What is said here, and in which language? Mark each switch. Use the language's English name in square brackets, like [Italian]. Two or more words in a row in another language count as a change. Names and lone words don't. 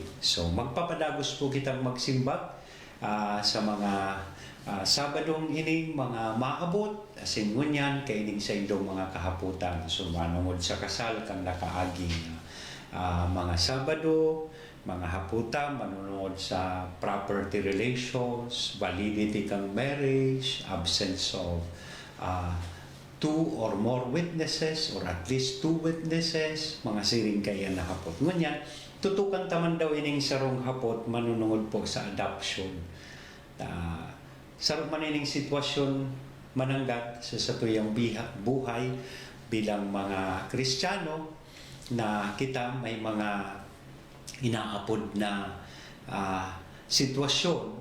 [Bikol] So magpapadagos po kitang magsimbag sa mga Sabadong ining mga maabot, asin ngunyan kaining sa indong mga kahaputan. So manungod sa kasal kang nakaaging mga Sabado, mga haputa, manunod sa [English] property relations, validity kang marriage, absence of two or more witnesses or at least two witnesses, [Bikol] mga siring kaya na hapot. Ngunyan, tutukan taman daw ining sarong hapot manunungod po sa adoption. Sarong manining sitwasyon mananggat sa satuyang buhay bilang mga Kristiyano na kita may mga inaapod na sitwasyon.